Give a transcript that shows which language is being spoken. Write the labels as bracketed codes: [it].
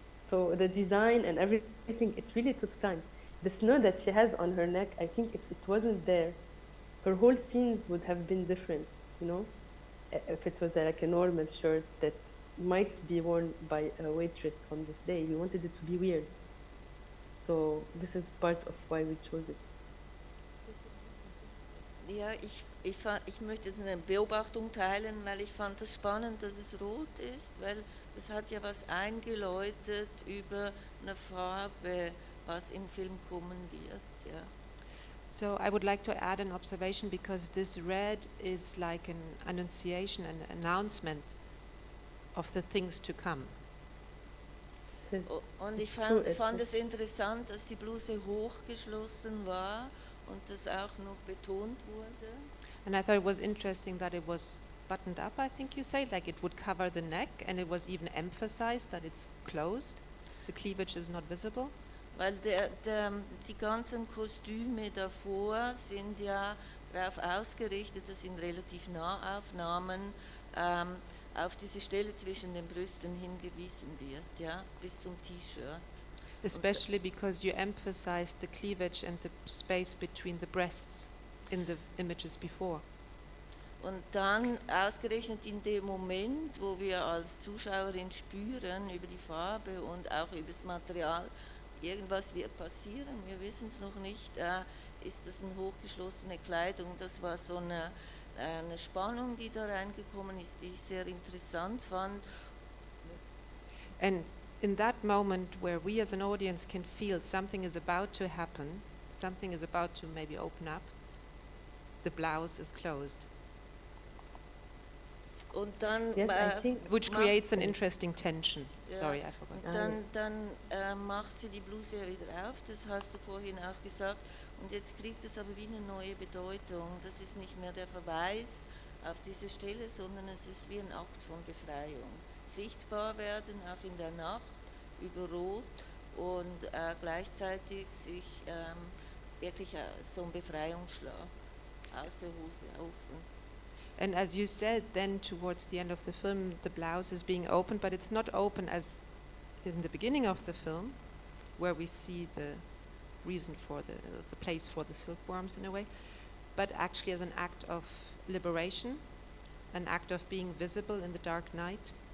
[en] So the design and everything, it really took time. The snow that she has on her neck, I think if it wasn't there, her whole scenes would have been different, if it was like a normal shirt that might be worn by a waitress on this day. We wanted it to be weird. So this is part of why we chose it. [de] Ja, ich möchte jetzt eine Beobachtung teilen, weil ich fand es spannend, dass es rot ist, weil das hat ja was eingeläutet über eine Farbe, was im Film kommen wird. Ja. [en] So I would like to add an observation, because this red is like an annunciation, an announcement of the things to come. [de] Und ich fand es interessant, dass die Bluse hochgeschlossen war und das auch noch betont wurde. [en] And I thought it was interesting that it was buttoned up, I think you say, like it would cover the neck, and it was even emphasized that it's closed. The cleavage is not visible. [de] Weil die ganzen Kostüme davor sind ja darauf ausgerichtet, dass in relativ Nahaufnahmen auf diese Stelle zwischen den Brüsten hingewiesen wird, ja, bis zum T-Shirt. [en] Especially because you emphasized the cleavage and the space between the breasts in the images before. [de] Und dann ausgerechnet in dem Moment, wo wir als Zuschauerin spüren über die Farbe und auch über das Material, irgendwas wird passieren, wir wissen es noch nicht, ist das eine hochgeschlossene Kleidung. Das war so eine Spannung, die da reingekommen ist, die ich sehr interessant fand. [en] And in that moment where we as an audience can feel something is about to happen, something is about to maybe open up, the blouse is closed. [de] Und dann, [en] which creates an interesting tension. [de] Ja, [en] Sorry, I forgot. [de] Dann macht sie die Bluse wieder auf, das hast du vorhin auch gesagt, und jetzt kriegt es aber wie eine neue Bedeutung. Das ist nicht mehr der Verweis auf diese Stelle, sondern es ist wie ein Akt von Befreiung. Sichtbar werden, auch in der Nacht, über Rot, und gleichzeitig sich wirklich so ein Befreiungsschlag aus der Hose offen. [en] And as you said, then towards the end of the film, the blouse is being opened, but it's not open as in the beginning of the film, where we see the reason for the place for the silkworms in a way, but actually as an act of liberation, an act of being visible in the dark night.